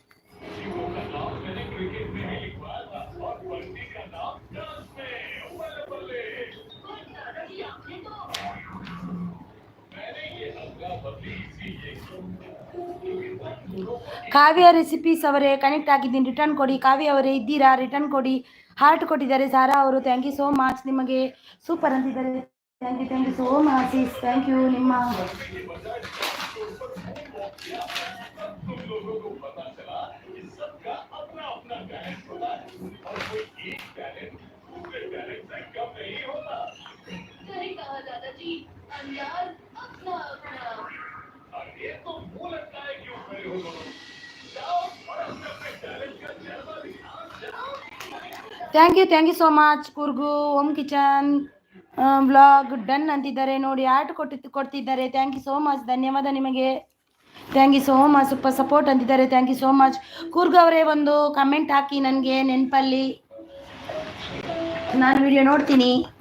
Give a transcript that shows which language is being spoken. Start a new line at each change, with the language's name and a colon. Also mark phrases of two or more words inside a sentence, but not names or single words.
Kannada: ಕಾವ್ಯ ರೆಸಿಪೀಸ್ ಅವರೇ ಕನೆಕ್ಟ್ ಆಗಿದ್ದೀನಿ, ರಿಟರ್ನ್ ಕೊಡಿ. ಕಾವ್ಯ ಅವರೇ ಇದ್ದೀರಾ? ರಿಟರ್ನ್ ಕೊಡಿ. ಹಾರ್ಟ್ ಕೊಟ್ಟಿದ್ದಾರೆ ಸಾರಾ ಅವರು,
English: Thank you so much.
Kannada: ನಿಮಗೆ ಸೂಪರ್ ಅಂತಿದ್ದಾರೆ,
English: Thank you so much sis, thank you.
Kannada: ನಿಮ್ಮ
Hindi: सही कहा दादाजी, अंदाज अपना अपना। अरे तो मुंह लगता है क्यों खड़े हो दोनों? जाओ और अपने अपने टैलेंट का जलवा दिखाओ।
English: Thank you so much.
Kannada: ಕೂರ್ಗು ಓಮ್ ಕಿಚನ್ ವ್ಲಾಗ್ ಡನ್ ಅಂತಿದ್ದಾರೆ ನೋಡಿ, ಆರ್ಟ್ ಕೊಡ್ತಿದ್ದಾರೆ,
English: Thank you so much,
Kannada: ಧನ್ಯವಾದ ನಿಮಗೆ,
English: Thank you so much. super support
Kannada: ಅಂತಿದ್ದಾರೆ,
English: Thank you so much.
Kannada: ಕೂರ್ಗು ಅವರೇ ಒಂದು ಕಮೆಂಟ್ ಹಾಕಿ ನನಗೆ ನೆನಪಲ್ಲಿ, ನಾನು ವಿಡಿಯೋ ನೋಡ್ತೀನಿ.